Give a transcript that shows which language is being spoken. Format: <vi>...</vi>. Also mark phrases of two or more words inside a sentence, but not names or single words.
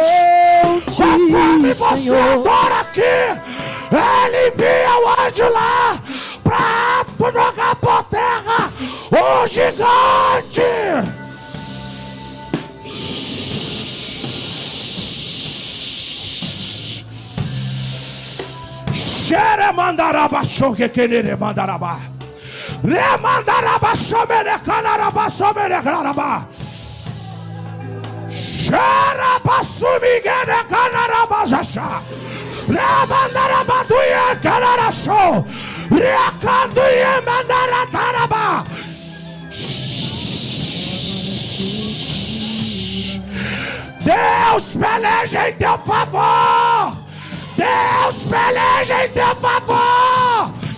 <pt>Conforme você adora aqui, ele envia o anjo lá pra tu jogar por terra o gigante. Xere mandaraba choque querer mandaraba. Remandaraba somere canaraba somere canaraba. Xere basumigene canaraba jacha. Remandaraba duye canaracho. Recanduye mandarataraba. Deus peleja em teu favor. Deus peleja em teu favor.</pt>